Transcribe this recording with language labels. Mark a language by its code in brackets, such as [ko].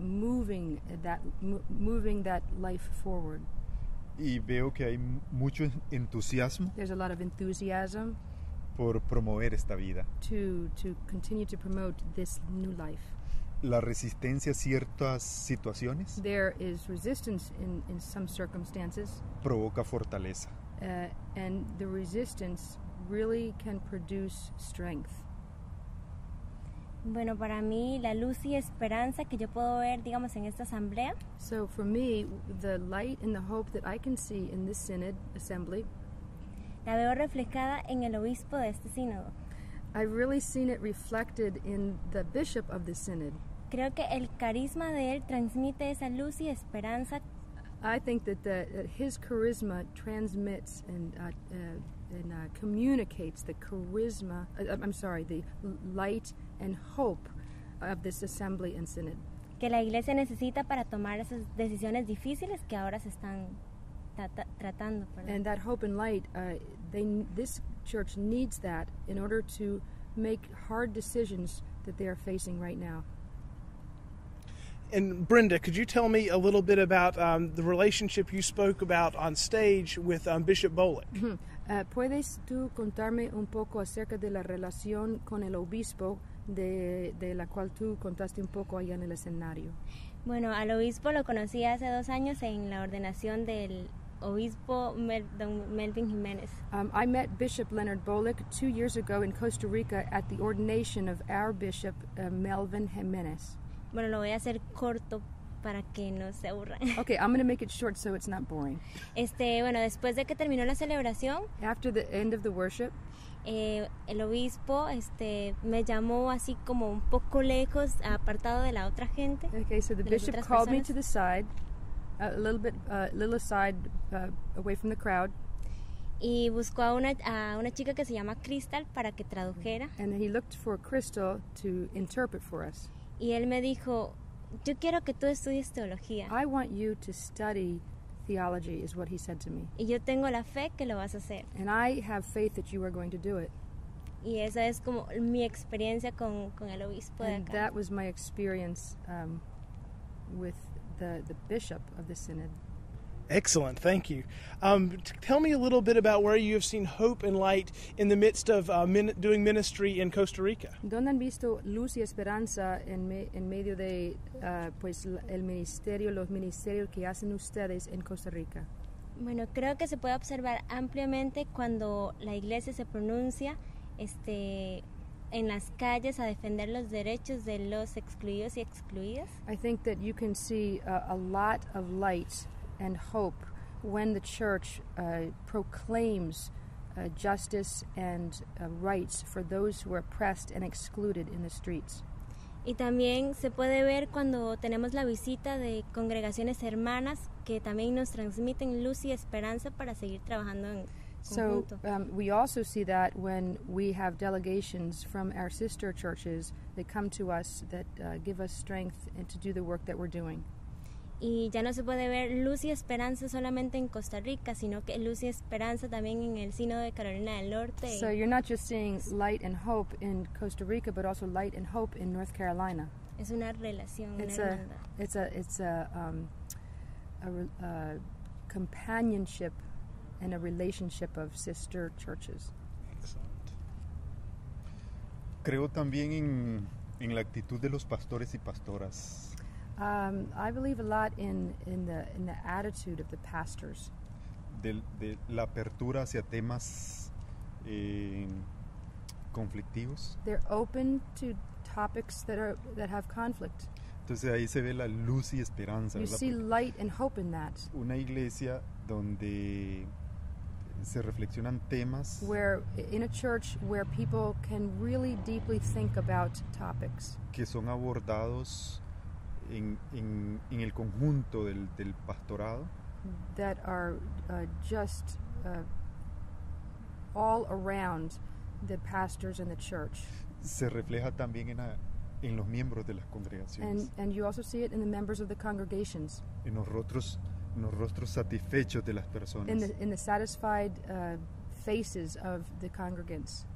[en] moving that life forward. [es] Y veo que hay mucho entusiasmo [en] There's a lot of enthusiasm [es] por promover esta vida. [en] to continue to promote this new life. [es] La resistencia a ciertas situaciones [en] There is resistance in some circumstances, [es] provoca fortaleza. [en] and the resistance really can produce strength. [es] Bueno, para mí la luz y esperanza que yo puedo ver, digamos, en esta asamblea, [en] So for me, the light and the hope that I can see in this Synod Assembly, [es] la veo reflejada en el obispo de este sínodo. [en] I've really seen it reflected in the bishop of the Synod. [es] Creo que el carisma de él transmite esa luz y esperanza [en] I think that his charisma transmits and communicates the charisma, the light and hope of this assembly and synod. [es] que la iglesia necesita para tomar esas decisiones difíciles que ahora se están tratando. Perdón. [en] And that hope and light, this church needs that in order to make hard decisions that they are facing right now. And Brenda, could you tell me a little bit about the relationship you spoke about on stage with Bishop Bolick? [es] ¿Puedes tú contarme un poco acerca de la relación con el obispo de la cual tú contaste un poco allá en el escenario? Bueno, al obispo lo conocí hace 2 años en la ordenación del obispo don Melvin Jiménez. [en] I met Bishop Leonard Bolick 2 years ago in Costa Rica at the ordination of our Bishop Melvin Jiménez. [es] Bueno, lo voy a hacer corto para que no se aburran. [en] Okay, I'm going to make it short so it's not boring. [es] Bueno, después de que terminó la celebración, [en] After the end of the worship, [es] el obispo me llamó así como un poco lejos, apartado de la otra gente. [en] okay, so the [es] de las [en] bishop [es] otras [en] called me [es] personas. [en] to the side, a little aside, away from the crowd, [es] Y buscó a una chica que se llama Crystal para que tradujera. [en] and he looked for Crystal to interpret for us. [es] Y él me dijo, yo quiero que tú estudies teología. [en] I want you to study theology, is what he said to me. [es] Y yo tengo la fe que lo vas a hacer. [en] And I have faith that you are going to do it. [es] Y esa es como mi experiencia con el obispo de [en] And [es] acá. [en] that was my experience with the bishop of the synod. Excellent, thank you. Tell me a little bit about where you have seen hope and light in the midst of doing ministry in Costa Rica. [es] ¿Dónde han visto luz y esperanza en medio de el ministerio, los ministerios que hacen ustedes en Costa Rica? Bueno, creo que se puede observar ampliamente cuando la iglesia se pronuncia en las calles a defender los derechos de los excluidos y excluidas. [en] I think that you can see a lot of light and hope when the church proclaims justice and rights for those who are oppressed and excluded in the streets. [es] Y también se puede ver cuando tenemos la visita de congregaciones hermanas que también nos transmiten luz y esperanza para seguir trabajando en [en] So [es] conjunto. [en] we also see that when we have delegations from our sister churches that come to us that give us strength and to do the work that we're doing. [es] Y ya no se puede ver luz y esperanza solamente en Costa Rica, sino que luz y esperanza también en el Sínodo de Carolina del Norte. [en] So you're not just seeing light and hope in Costa Rica, but also light and hope in North Carolina. [es] Es una relación, [en] It's [es] una [en] a [es] hermandad. [en] companionship and a relationship of sister churches. Excellent. [es] Creo también en la actitud de los pastores y pastoras. [en] I believe a lot in the attitude of the pastors. [es] De la apertura hacia temas conflictivos. [en] They're open to topics that have conflict. [es] Entonces ahí se ve la luz y esperanza. [en] You [es] ¿verdad? [en] see light and hope in that. [es] Una iglesia donde se reflexionan temas [en] Where in a church where people can really deeply think about topics [es] que son abordados en el conjunto del pastorado, [en] that are just all around the pastors in the church. [es] se refleja también en los miembros de las congregaciones, [en] And you also see it in the members of the congregations, [es] en los rostros satisfechos de las personas, [en] in the satisfied faces of the congregants,